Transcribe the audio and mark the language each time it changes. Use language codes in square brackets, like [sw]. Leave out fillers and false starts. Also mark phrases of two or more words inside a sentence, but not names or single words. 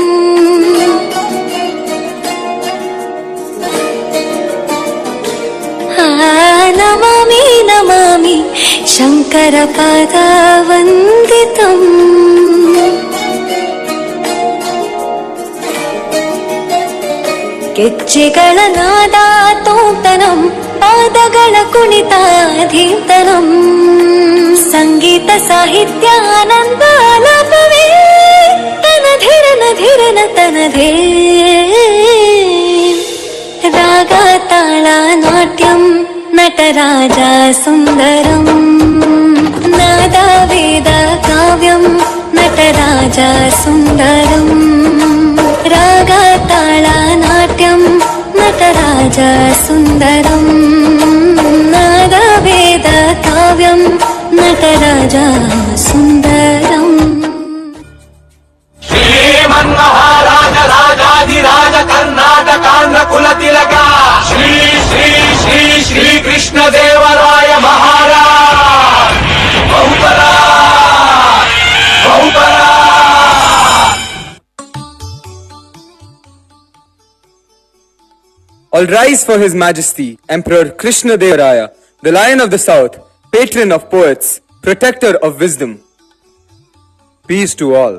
[sa] नमामि नमामि [kn] शङ्करपादवन्दितम् ಗೆಜ್ಜೆಗಳ ನಾದ ತೋಂತನಂ ಪಾದಗಳ ಕುಣಿತ ಧೀಂತನಂ ಸಂಗೀತ ಸಾಹಿತ್ಯ ಆನಂದ ಆಲಾಪವೇ ತನಧಿರನ ಧಿರನ ತನಧೇ [sa] ರಾಗ ತಾಳ ನಾಟ್ಯಂ ನಟರಾಜ ಸುಂದರಂ ನಾದ ವೇದ ಕಾವ್ಯಂ ನಟರಾಜ ಸುಂದರಂ ರಾಗ ತಾಳ ನಾಟ್ಯಂ ನಟರಾಜ ಸುಂದರಂ ನಾದ ವೇದ ಕಾವ್ಯಂ ನಟರಾಜ ಸುಂದರಂ [kn] ಶ್ರೀಮನ್ಮಹಾರಾಜ ರಾಜಾಧಿರಾಜ ಕರ್ನಾಟಕಾಂಧ್ರ ಕುಲ ತಿಲಕ ಶ್ರೀ ಶ್ರೀ ಶ್ರೀ ಶ್ರೀ ಕೃಷ್ಣ ದೇವರಾಯ ಮಹಾರಾಜ್ ಬಹುಪರ ಬಹುಪರ. [en] All rise for His Majesty, Emperor Krishna Devaraya, the Lion of the South, patron of poets, protector of wisdom. Peace to all.